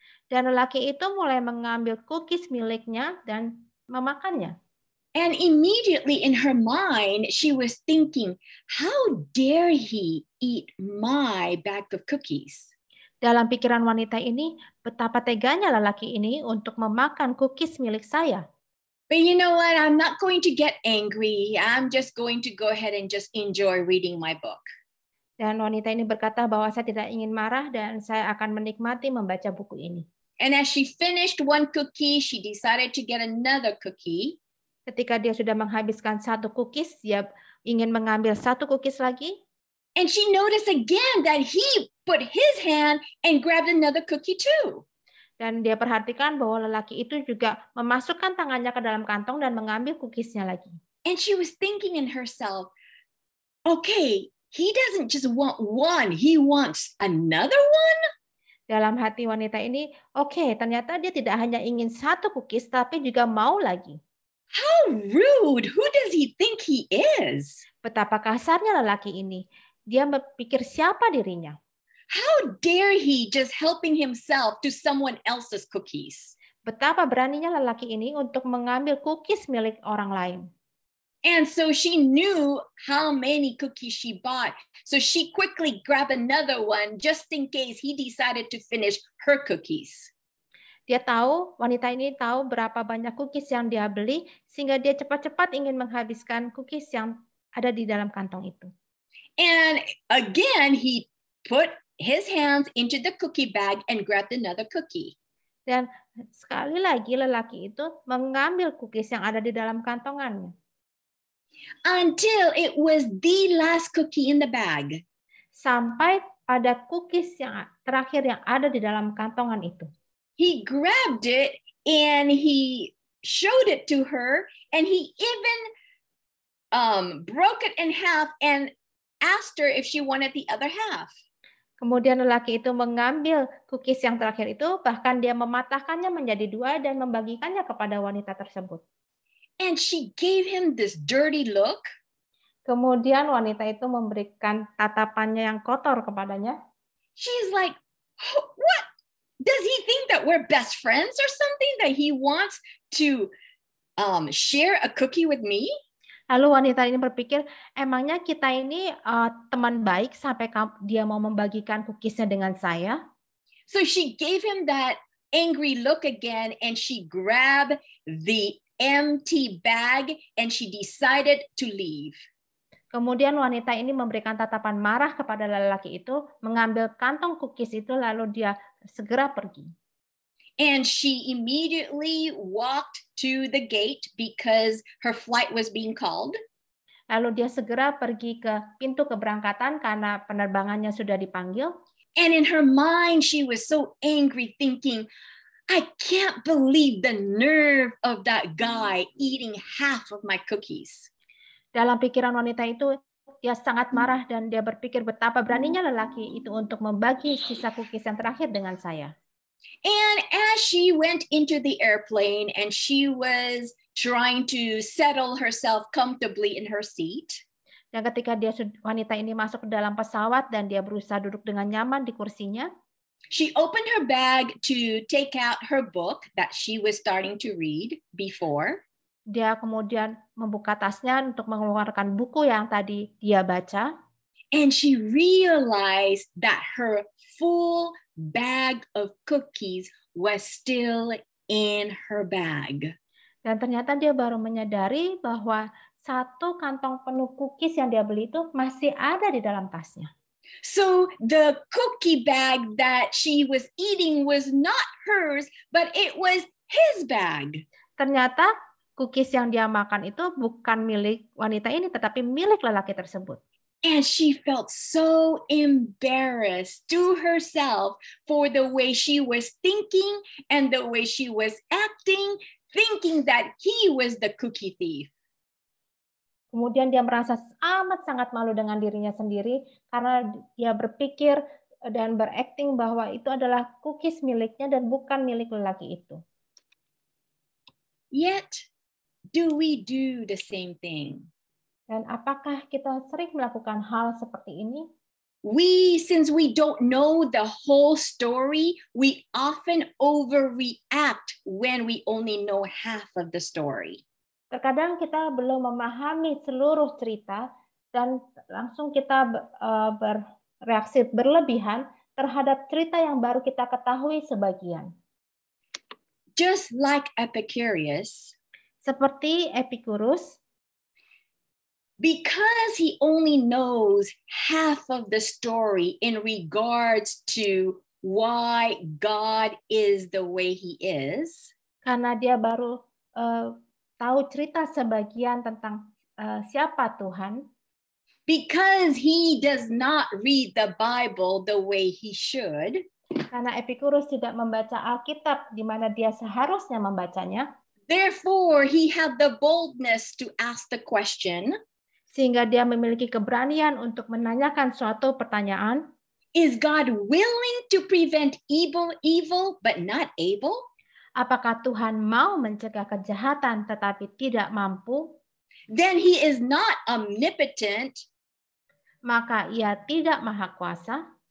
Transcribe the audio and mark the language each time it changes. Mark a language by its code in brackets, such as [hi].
[id] Dan lelaki itu mulai mengambil cookies miliknya dan memakannya. [en] And immediately in her mind, she was thinking, how dare he eat my bag of cookies? [id] Dalam pikiran wanita ini, betapa teganya lelaki ini untuk memakan cookies milik saya. [en] But you know what? I'm not going to get angry. I'm just going to go ahead and just enjoy reading my book. [id] Dan wanita ini berkata bahwa saya tidak ingin marah dan saya akan menikmati membaca buku ini. [en] And as she finished one cookie, she decided to get another cookie. [id] Ketika dia sudah menghabiskan satu cookies, dia ingin mengambil satu cookies lagi. [en] And she noticed again that he put his hand and grabbed another cookie too. [id] Dan dia perhatikan bahwa lelaki itu juga memasukkan tangannya ke dalam kantong dan mengambil cookiesnya lagi. [en] And she was thinking in herself, okay, he doesn't just want one, he wants another one. [id] Dalam hati wanita ini, oke, ternyata dia tidak hanya ingin satu cookies, tapi juga mau lagi. [en] How rude! Who does he think he is? [id] Betapa kasarnya lelaki ini. Dia berpikir siapa dirinya. [en] How dare he just helping himself to someone else's cookies? [id] Betapa beraninya lelaki ini untuk mengambil cookies milik orang lain. [en] And so she knew how many cookies she bought. So she quickly grabbed another one just in case he decided to finish her cookies. [id] Dia tahu, wanita ini tahu berapa banyak cookies yang dia beli, sehingga dia cepat-cepat ingin menghabiskan cookies yang ada di dalam kantong itu. [en] And again, he put his hands into the cookie bag and grabbed another cookie. [id] Dan sekali lagi lelaki itu mengambil cookies yang ada di dalam kantongannya. [en] Until it was the last cookie in the bag. [id] Sampai pada cookies yang terakhir yang ada di dalam kantongan itu. [en] He grabbed it and he showed it to her and he even broke it in half and asked her if she wanted the other half. [id] Kemudian lelaki itu mengambil cookies yang terakhir itu, bahkan dia mematahkannya menjadi dua dan membagikannya kepada wanita tersebut. [en] And she gave him this dirty look. [id] Kemudian wanita itu memberikan tatapannya yang kotor kepadanya. [en] She's like, what? Does he think that we're best friends or something, that he wants to share a cookie with me? [id] Lalu wanita ini berpikir, emangnya kita ini teman baik sampai dia mau membagikan cookiesnya dengan saya? [en] So she gave him that angry look again and she grabbed the empty bag and she decided to leave. [id] Kemudian wanita ini memberikan tatapan marah kepada lelaki itu, mengambil kantong cookies itu lalu dia segera pergi. [en] And she immediately walked to the gate because her flight was being called. [id] Lalu dia segera pergi ke pintu keberangkatan karena penerbangannya sudah dipanggil. [en] And in her mind, she was so angry thinking, I can't believe the nerve of that guy eating half of my cookies. [id] Dalam pikiran wanita itu, dia sangat marah dan dia berpikir betapa beraninya lelaki itu untuk membagi sisa cookies yang terakhir dengan saya. [en] And as she went into the airplane and she was trying to settle herself comfortably in her seat. [id] Dan ketika wanita ini masuk ke dalam pesawat dan dia berusaha duduk dengan nyaman di kursinya. [en] She opened her bag to take out her book that she was starting to read before. [id] Dia kemudian membuka tasnya untuk mengeluarkan buku yang tadi dia baca. [en] And she realized that her full bag of cookies was still in her bag. [id] Dan ternyata dia baru menyadari bahwa satu kantong penuh cookies yang dia beli itu masih ada di dalam tasnya. [en] So the cookie bag that she was eating was not hers, but it was his bag. [id] Ternyata cookies yang dia makan itu bukan milik wanita ini, tetapi milik lelaki tersebut. [en] And she felt so embarrassed to herself for the way she was thinking and the way she was acting, thinking that he was the cookie thief. [id] Kemudian dia merasa amat sangat malu dengan dirinya sendiri karena dia berpikir dan berakting bahwa itu adalah cookies miliknya dan bukan milik lelaki itu. [en] Yet, do we do the same thing? [id] Dan apakah kita sering melakukan hal seperti ini? [en] Since we don't know the whole story, we often overreact when we only know half of the story. [id] Terkadang kita belum memahami seluruh cerita dan langsung kita bereaksi berlebihan terhadap cerita yang baru kita ketahui sebagian. [en] Just like Epicurus, [id] Seperti Epikurus, [en] because he only knows half of the story in regards to why God is the way he is, [id] karena dia baru tahu cerita sebagian tentang siapa Tuhan, [en] because he does not read the Bible the way he should, [id] karena Epikurus tidak membaca Alkitab di mana dia seharusnya membacanya, [en] therefore he had the boldness to ask the question, [id] sehingga dia memiliki keberanian untuk menanyakan suatu pertanyaan, [en] is God willing to prevent evil but not able? [id] apakah Tuhan mau mencegah kejahatan tetapi tidak mampu? [en] Then he is not omnipotent. [id] Maka ia tidak maha kuasa.